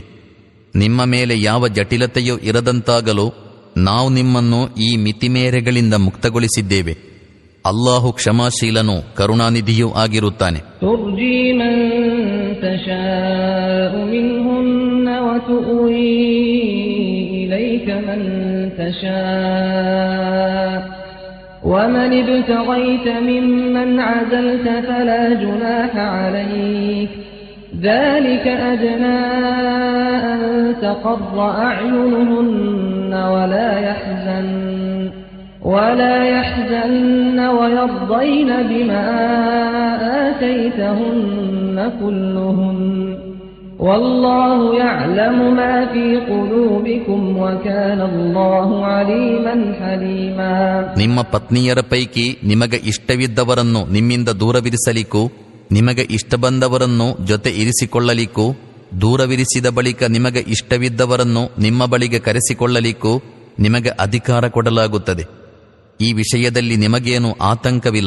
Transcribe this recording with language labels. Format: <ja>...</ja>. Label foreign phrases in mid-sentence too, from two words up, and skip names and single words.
<kn>ನಿಮ್ಮ ಮೇಲೆ ಯಾವ ಜಟಿಲತೆಯೂ ಇರದಂತಾಗಲು ನಾವು ನಿಮ್ಮನ್ನು ಈ ಮಿತಿಮೇರೆಗಳಿಂದ ಮುಕ್ತಗೊಳಿಸಿದ್ದೇವೆ. ಅಲ್ಲಾಹು ಕ್ಷಮಾಶೀಲನೂ ಕರುಣಾನಿಧಿಯೂ ಆಗಿರುತ್ತಾನೆ.</kn> <ar>ترجي من تشاء منهن وتؤوي إليك من تشاء ومن ابتغيت ممن عزلت فلا جناح عليك ذلك أدنى أن تقر أعينهن ولا يحزن ويرضين بما آتيتهن كلهن والله يعلم ما في قلوبكم وكان الله عليما حليما.</ar> <kn>ನಿಮ್ಮ ಪತ್ನಿಯರ ಪೈಕಿ ನಿಮಗೆ ಇಷ್ಟವಿದ್ದವರನ್ನು ನಿಮ್ಮಿಂದ ದೂರವಿರಿಸಲಿಕ್ಕೂ ನಿಮಗೆ ಇಷ್ಟ ಬಂದವರನ್ನು ಜೊತೆ ಇರಿಸಿಕೊಳ್ಳಲಿಕ್ಕೂ, ದೂರವಿರಿಸಿದ ಬಳಿಕ ನಿಮಗೆ ಇಷ್ಟವಿದ್ದವರನ್ನು ನಿಮ್ಮ ಬಳಿಗೆ ಕರೆಸಿಕೊಳ್ಳಲಿಕ್ಕೂ ನಿಮಗೆ ಅಧಿಕಾರ ಕೊಡಲಾಗುತ್ತದೆ. ಈ ವಿಷಯದಲ್ಲಿ ನಿಮಗೇನು ಆತಂಕವಿಲ್ಲ.</kn>